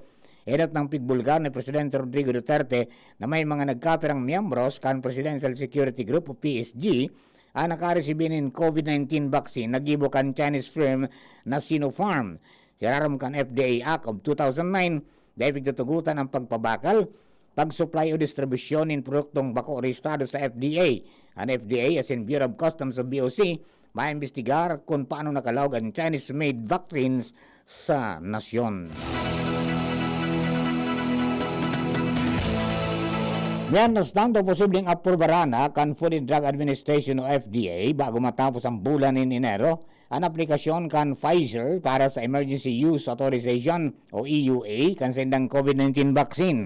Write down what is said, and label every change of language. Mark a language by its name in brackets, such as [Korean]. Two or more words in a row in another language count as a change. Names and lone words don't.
[Bikol] Edot ng pigbulgar ni Presidente Rodrigo Duterte na may mga nagkapirang miyembros kan Presidential Security Group o PSG ang nakaresibi ng COVID-19 vaccine nagibo kan [English] Chinese firm [Bikol] na Sinopharm. Siraram kan FDA Act of 2009 dahil tutugutan ang pagpabakal, pag-supply o distribusyon ng produktong bako rehistrado sa FDA. Ang FDA as in Bureau of Customs o BOC maimbestigar kung paano nakalawag ang [English] Chinese-made vaccines [Bikol] sa nasyon. Miyanas tanto posibleng aprobaran kan Food and Drug Administration o FDA bago matapos ang bulan ng Enero ang aplikasyon kan Pfizer para sa Emergency Use Authorization o EUA kan sendang COVID-19 vaccine.